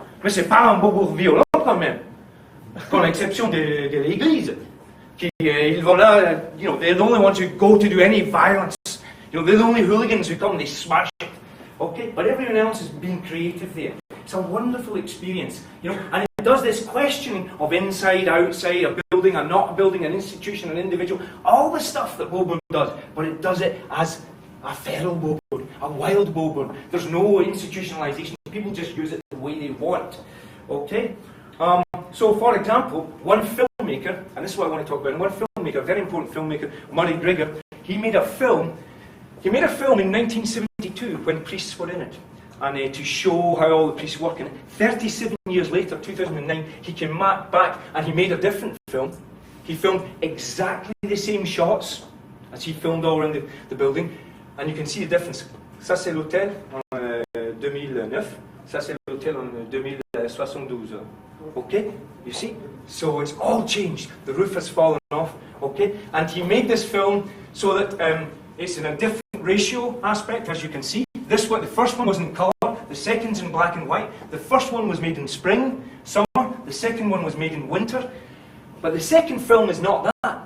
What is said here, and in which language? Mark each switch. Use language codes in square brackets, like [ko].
[fr] Mais c'est pas un bobo violent quand même, con l'exception de l'Église. Ils vont là, [en] they're the only ones who go to do any violence. They're the only hooligans who come and they smash it. Okay, but everyone else is being creative there. It's a wonderful experience, and it does this questioning of inside, outside, a building, a not a building, an institution, an individual, all the stuff that Boburn does, but it does it as a feral Boburn, a wild Boburn. There's no institutionalization. People just use it the way they want. Okay? So, for example, one filmmaker, and this is what I want to talk about, one filmmaker, a very important filmmaker, Murray Grigger, he made a film in 1972 when priests were in it, and to show how all the priests work in it. 37 years later, 2009, he came back and he made a different film. He filmed exactly the same shots as he filmed all around the building, and you can see the difference. [fr] Ça c'est l'hôtel en 2009, ça c'est l'hôtel en 2072. [en] Okay, you see? So it's all changed. The roof has fallen off. Okay, and he made this film so that it's in a different ratio aspect, as you can see. This one, the first one was in colour, the second's in black and white. The first one was made in spring, summer. The second one was made in winter. But the second film is not that.